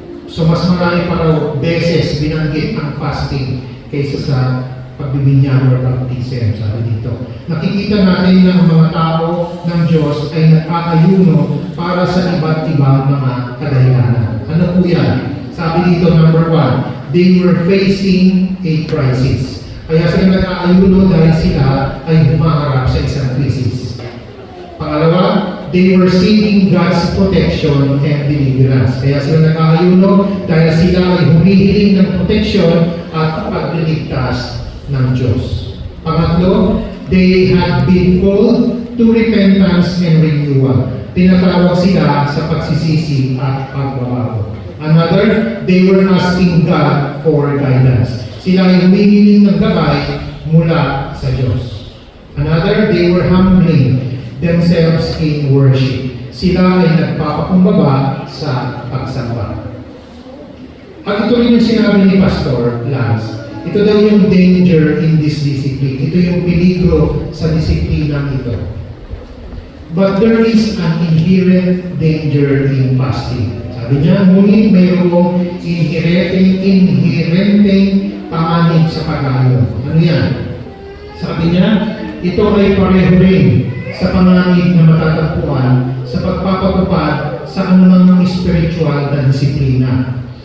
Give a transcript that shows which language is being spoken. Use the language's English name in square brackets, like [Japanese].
[Filipino] So mas marami pa raw beses binanggit ang fasting kaysa sa pagbibinyag or baptism, sabi dito. Nakikita natin na ang mga tao ng Diyos ay nag-aayuno para sa iba't ibang mga kadahilanan. Ano po yan? Sabi dito, [English] number 1, they were facing a crisis. [Filipino] Kaya sila nag-aayuno dahil sila ay humaharap sa isang crisis. Pangalawa, [English] they were seeking God's protection and deliverance. [Filipino] Kaya sila nag-aayuno dahil sila ay humihiling ng protection at pagliligtas ng Diyos. Pangatlo, [English] they had been called to repentance and renewal. [Filipino] Tinatawag sila sa pagsisisi at pagbabago. [English] Another, they were asking God for guidance. [Filipino] Sila ay humihiling ng gabay mula sa Diyos. [English] Another, they were humbling themselves in worship. [Filipino] Sila ay nagpapakumbaba sa pagsamba. At ito rin yung sinabi ni Pastor Lance. Ito daw yung [English] danger in this discipline. [Filipino] Ito yung peligro sa disiplinang ito. [English] But there is an inherent danger in fasting. [Filipino] Sabi niya, ngunit mayroong inherenteng panganib sa pag-aayuno. Ano yan? Sabi niya, ito ay pareho rin sa panganib na matatagpuan sa pagpapatupad sa anumang spiritual na disiplina.